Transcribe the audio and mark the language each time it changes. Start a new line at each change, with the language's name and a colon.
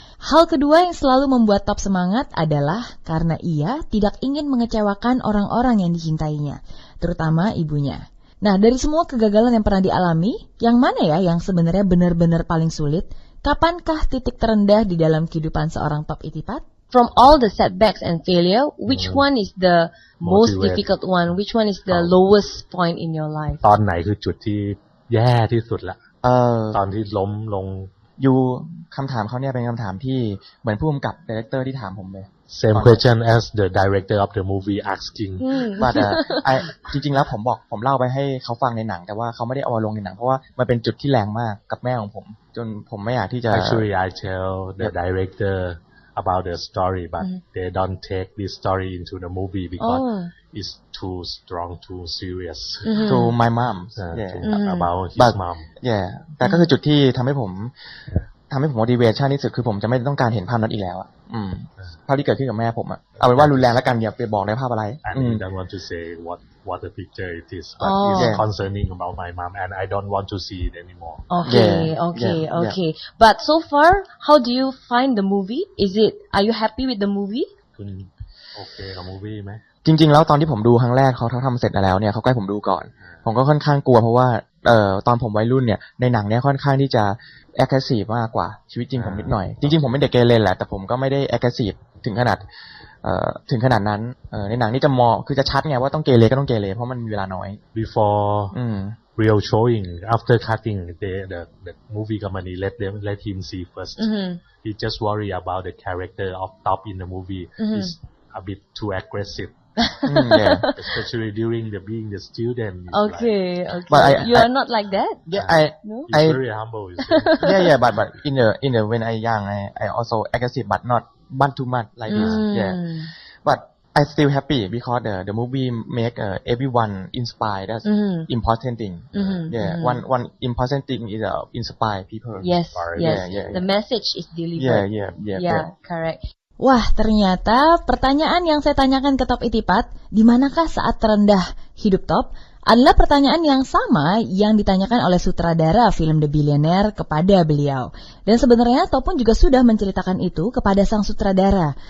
Indonesian: Hal kedua yang selalu membuat Top semangat adalah karena ia tidak ingin mengecewakan orang-orang yang dicintainya, terutama ibunya. Nah, dari semua kegagalan yang pernah dialami, yang mana ya yang sebenarnya benar-benar paling sulit? Kapankah titik terendah di dalam kehidupan seorang Top Itipat?
English: From all the setbacks and failure, which one is the most difficult one? Which one is the lowest point in your life?
Thai: ตอนไหนคือจุดที่แย่ที่สุดละตอนที่ล้มลง อยู่คำถามเขาเนี่ยเป็นคำถามที่เหมือนผู้กำกับดีเรคเตอร์ที่ถามผมเลย
English: Same question as the director of the movie asking.
Thai: But จริงๆแล้วผมเล่าไปให้เขาฟังในหนังแต่ว่าเขาไม่ได้เอามาลงในหนังเพราะว่ามันเป็นจุดที่แรงมากกับแม่ของผมจนผมไม่อยากที่จะ
English: Actually, I tell the director about the story, but they don't take this story into the movie because it's too strong, too serious. To my mom, about his mom.
Thai: Yeah, แต่ก็คือจุดที่ทำให้ผม motivation ที่สุดคือผมจะไม่ต้องการเห็นภาพนั้นอีกแล้วภาพที่เกิดขึ้นกับแม่ผมเอาเป็นว่ารุนแรงแล้วกันอย่าไปบอกในภาพอะไร
English: And I don't want to say what the picture it is, but it's concerning about my mom, and I don't want to see it anymore. Okay. But so far, how do you find the movie? Are you happy with the movie?
Thai: คุณโอเคกับ movie ไหม จริงๆแล้วตอนที่ผมดูครั้งแรกเขาทำเสร็จแล้วเนี่ยเขาใกล้ผมดูก่อนผมก็ค่อนข้างกลัวเพราะว่าตอนผมวัยรุ่นเนี่ยในหนังเนี่ยค่อนข้างที่จะ aggressive มากกว่าชีวิตจริงผมนิดหน่อยจริงๆผมเป็นเด็กเกเรแหละแต่ผมก็ไม่ได้ aggressive ถึงขนาดนั้นในหนังนี่จะคือจะชัดไงว่าต้องเกเรก็ต้องเกเรเพราะมันมีเวลาน้อย
English: Before real showing, after cutting, the movie company let him see first. He just worry about the character of Top in the movie. He's a bit too aggressive. Especially during being the student. Okay. But you are not like that. He's very humble. But in the when I young, I also aggressive, but not too much like this. But I still happy because the movie make everyone inspired. That's important thing. One important thing is inspire people. Yes. The message is delivered. Yeah, correct.
Indonesian: Wah, ternyata pertanyaan yang saya tanyakan ke Top Itipat, di manakah saat terendah hidup Top, adalah pertanyaan yang sama yang ditanyakan oleh sutradara film The Billionaire kepada beliau. Dan sebenarnya Top pun juga sudah menceritakan itu kepada sang sutradara.